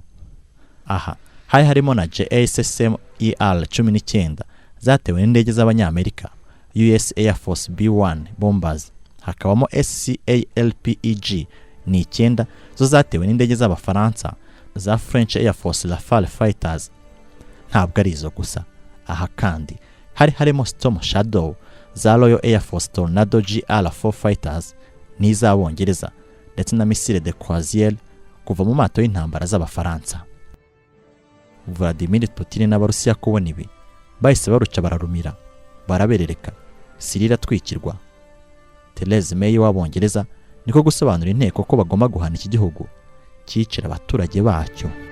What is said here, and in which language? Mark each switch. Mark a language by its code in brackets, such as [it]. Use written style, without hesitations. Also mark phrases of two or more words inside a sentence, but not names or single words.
[rw] Aha hari harimo na JASSM ER-19 zatewe n'indege z'Abanyamerika, [en] US Air Force B-1 bombers, [rw] hakabamo SCALPEG ni 9 zo zatewe n'indege z'Abafaransa za [en] French Air Force Rafale fighters. [rw] ntabwo ari izo gusa. Aha kandi hari harimo Storm Shadow za [en] Royal Air Force Tornado GR4 fighters [rw] n'iz'Abongereza ndetse na [fr] missile de croisière [rw] kuva mu mato y'intambara z'Abafaransa. Vladimir Putin n'Abarusiya kubona ibi bahise baruca bararumira baraberereka. Syria iratwikirwa. Theresa May w'Abongereza niko gusobanura inteko ko bagomba guhana iki gihugu cyicira abaturage bacyo.